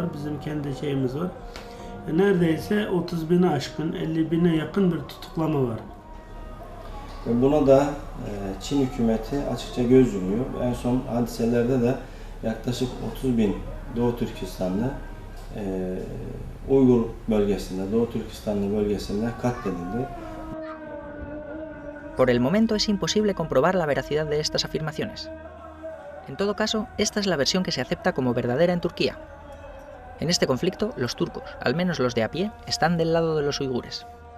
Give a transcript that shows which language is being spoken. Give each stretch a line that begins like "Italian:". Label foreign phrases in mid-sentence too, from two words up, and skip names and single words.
Turkish: Bizim kendi şeyimiz var. Neredeyse 30 bine aşkın, 50 bine yakın bir tutuklama var. Buna da Çin hükümeti açıkça göz yumuyor. En son hadiselerde de yaklaşık 30 bin Doğu Türkistanlı Uygur bölgesinde, Doğu Türkistanlı bölgesinde katledildi.
Spanish: Por el momento es imposible comprobar la veracidad de estas afirmaciones. En todo caso, esta es la versión que se acepta como verdadera en Turquía. En este conflicto, los turcos, al menos los de a pie, están del lado de los uigures.